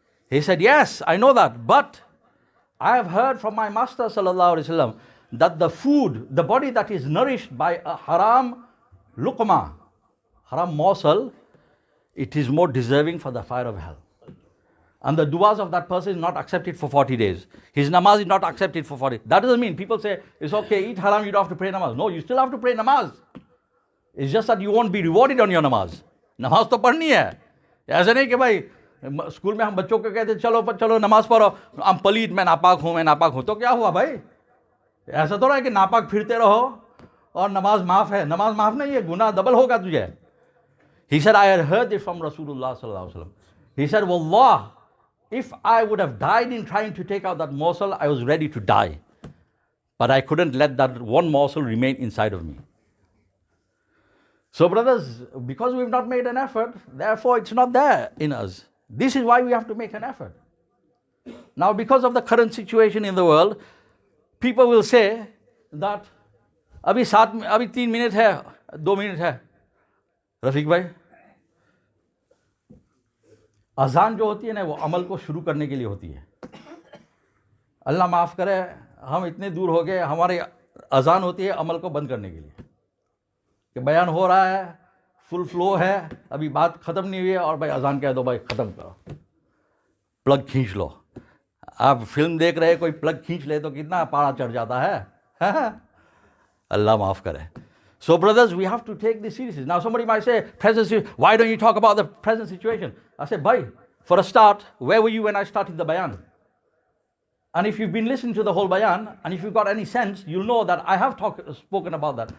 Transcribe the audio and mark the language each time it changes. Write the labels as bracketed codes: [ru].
[en] He said, yes, I know that. But I have heard from my Master sallallahu alaihi wasallam that the food, the body that is nourished by a haram luqma, haram morsel, it is more deserving for the fire of hell. And the du'as of that person is not accepted for 40 days. His namaz is not accepted for 40. That doesn't mean people say, it's okay, eat haram, you don't have to pray namaz. No, you still have to pray namaz. It's just that you won't be rewarded on your namaz. [hi] Namaz to padhni hai. ऐसा नहीं कि भाई school में हम बच्चों को कहते चलो नमाज पढ़ो, हम पलीद, मैं नापाक हूँ, तो क्या हुआ भाई? ऐसा तो है कि नापाक फिरते रहो और नमाज माफ है. नमाज माफ नहीं है, गुनाह डबल होगा तुझे. [en] He said, I had heard it from Rasulullah sallallahu alaihi wasallam. He said, Wallah, if I would have died in trying to take out that morsel, I was ready to die. But I couldn't let that one morsel remain inside of me. So brothers, because we've not made an effort, therefore it's not there in us. This is why we have to make an effort. Now because of the current situation in the world, people will say that [hi] अभी 3 minutes है, [en] 2 minutes है. [hi] रफीक भाई, अजान जो होती है ना, वो अमल को शुरू करने के लिए होती है. अल्लाह माफ़ करे, हम इतने दूर हो गए, हमारी अजान होती है अमल को बंद करने के लिए कि बयान हो रहा है, फुल फ्लो है, अभी बात ख़त्म नहीं हुई है और भाई अजान कह दो, भाई ख़त्म करो, प्लग खींच लो. आप फिल्म देख रहे, कोई प्लग खींच ले तो कितना पारा चढ़ जाता है. अल्लाह माफ़ करे. [en] So brothers, we have to take this seriously. Now somebody might say, why don't you talk about the present situation? I said, bhai, for a start, where were you when I started the bayan? And if you've been listening to the whole bayan, and if you've got any sense, you'll know that I have spoken about that.